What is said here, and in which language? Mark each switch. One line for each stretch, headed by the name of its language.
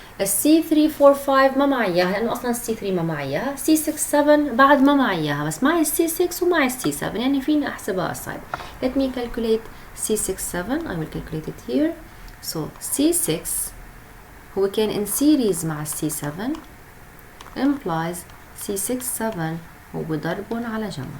Arabic: C345 ما معي إياها لأنه أصلا C3 ما معي إياها. C67 بعد ما معي إياها بس معي C6 ومعي C7 يعني فيني أحسبها aside.
English: Let me calculate C67. I will calculate it here. So C6
Arabic: هو كان in series مع C7 implies C6-7 هو بضربهم على جمع.